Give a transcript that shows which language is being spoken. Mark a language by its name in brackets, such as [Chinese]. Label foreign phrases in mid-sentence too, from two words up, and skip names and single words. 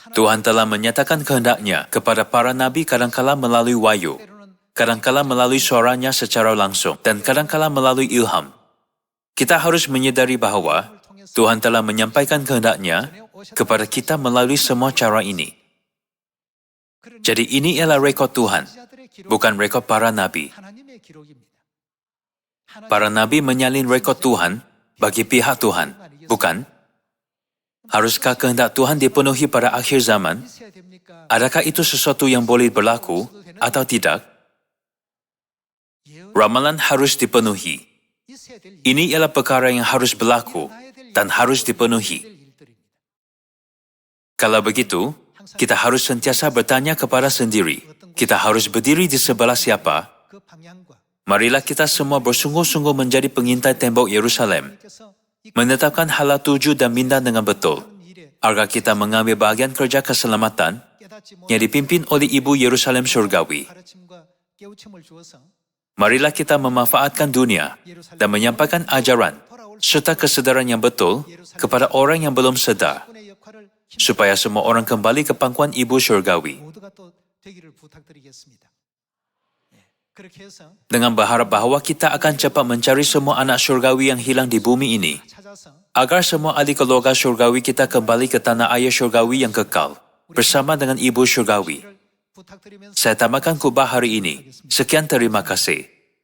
[Malay] Tuhan telah menyatakan kehendaknya kepada para nabi kadangkala melalui wahyu, kadangkala melalui suaranya secara langsung, dan kadangkala melalui ilham. Kita harus menyadari bahwa Tuhan telah menyampaikan kehendaknya kepada kita melalui semua cara ini. Jadi ini ialah rekod Tuhan, bukan rekod para nabi. [Korean] 하나님의 기록입니다. [Malay] Para nabi menyalin rekod Tuhan bagi pihak Tuhan, bukan? Haruskah kehendak Tuhan dipenuhi pada akhir zaman? [Korean] 있어야 됩니까? [Malay] Adakah itu sesuatu yang boleh berlaku atau tidak? Ramalan harus dipenuhi. [Korean] 있어야 될 일, [Malay] Ini ialah perkara yang harus berlaku dan harus dipenuhi. [Korean] 일들입니다. [Malay] Kalau begitu, kita harus sentiasa bertanya kepada sendiri. Kita harus berdiri di sebelah siapa? [Korean] 그 방향과 [Malay] Marilah kita semua bersungguh-sungguh menjadi pengintai tembok Yerusalem, [Korean] 하나님께서 이 [Malay] menetapkan hala tuju dan minda dengan betul, [Korean] 일에 [Malay] agar kita mengambil bahagian kerja keselamatan [Korean] 깨닫지 [Malay] yang dipimpin oleh Ibu Yerusalem Surgawi. [Korean] 가르침과 깨우침을 주어서 [Malay] Marilah kita memanfaatkan dunia dan menyampaikan ajaran serta kesedaran yang betul kepada orang yang belum sedar, [Korean] 군의 역할을 [Malay] supaya semua orang kembali ke pangkuan Ibu Surgawi. [Korean] 모두가 또 되기를 부탁드리겠습니다. 그렇게 해서 [Malay] Dengan berharap bahawa kita akan cepat mencari semua anak surgawi yang hilang di bumi ini, [Korean] 찾아서 [Malay] agar semua ahli keluarga surgawi kita kembali ke tanah air surgawi yang kekal, bersama dengan Ibu Surgawi. [Korean] 부탁드리면서 [Malay] Saya tamatkan khutbah hari ini. Sekian terima kasih.